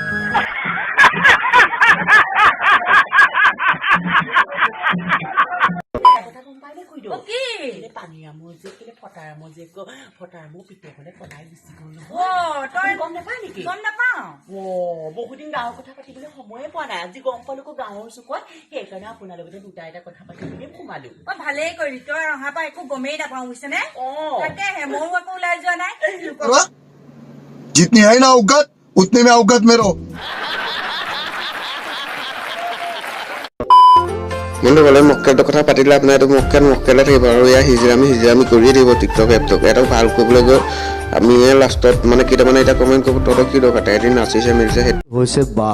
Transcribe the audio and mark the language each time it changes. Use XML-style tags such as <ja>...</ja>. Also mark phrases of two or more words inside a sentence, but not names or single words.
<as>পানীৰামৰ যে কেলে ফটাৰামৰ যে ফটাৰামৰ পিতেকলে পলাই গুচি গ'ল নহয় তই গম নাপায় নেকি গম নাপাওঁ বহুত দিন গাঁৱৰ কথা পাতিবলৈ সময়ে পোৱা নাই আজি গম পালো গাঁৱৰ চুকত সেইকাৰণে আপোনাৰ লগতে দুটা এটা কথা পাতিবলৈ সোমালো ভালেই কৰিলি তই অহাৰ পৰা একো গমেই নাপাওঁ বুজিছেনে তাকেহে ময়ো আকৌ ওলাই যোৱা নাই</as> <hi>जितनी है ना औकात उतने में औकात में रहो</hi> <as>বন্ধুসকলে মক্কেলটোৰ কথা পাতিলে আপোনাৰ এইটো মক্কেলে থাকিব আৰু এয়া হিজিৰামি কৰিয়ে থাকিব টিকটক এপটোক এটা ভাল কৰিবলৈ গৈ আমি লাষ্টত মানে কেইটামানে এতিয়া কমেণ্ট কৰিব তহঁতক কি দৰকাৰ এদিন নাচিছে মেলিছে সেইটো হৈছে বাল</as>